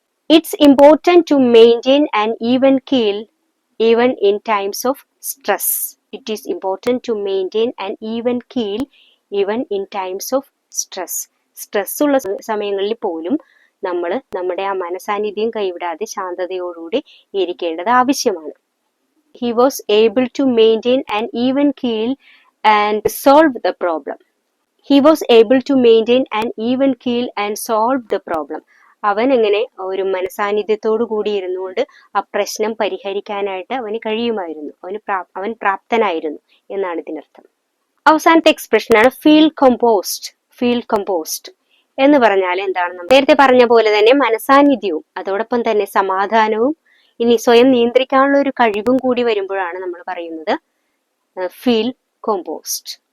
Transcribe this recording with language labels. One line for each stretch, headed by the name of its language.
English: It's important to maintain and even keel even in times of stress. It is important to maintain and even keel even in times of stress.
Malayalam: Stress ഉള്ള സമയങ്ങളിൽ പോലും നമ്മൾ നമ്മുടെ ആ മനസാന്നിധ്യം കൈവിടാതെ ശാന്തതയോടുകൂടി ഇരിക്കേണ്ടത് ആവശ്യമാണ്.
English: He was able to maintain an even keel and solve the problem. He was able to maintain an even keel and solve the problem.
Malayalam: അവൻ എങ്ങനെ ഒരു മനസാന്നിധ്യത്തോടു കൂടി ഇരുന്നുകൊണ്ട് ആ പ്രശ്നം പരിഹരിക്കാനായിട്ട് അവന് കഴിയുമായിരുന്നു. അവൻ പ്രാപ്തനായിരുന്നു എന്നാണ് ഇതിനർത്ഥം. അവസാനത്തെ എക്സ്പ്രഷനാണ് ഫീൽ കമ്പോസ്ഡ്. ഫീൽ കമ്പോസ്ഡ് എന്ന് പറഞ്ഞാൽ എന്താണ്? നേരത്തെ പറഞ്ഞ പോലെ തന്നെ മനസാന്നിധ്യവും അതോടൊപ്പം തന്നെ സമാധാനവും ഇനി സ്വയം നിയന്ത്രിക്കാനുള്ള ഒരു കഴിവും കൂടി വരുമ്പോഴാണ് നമ്മൾ പറയുന്നത് ഫീൽ കമ്പോസ്ഡ്.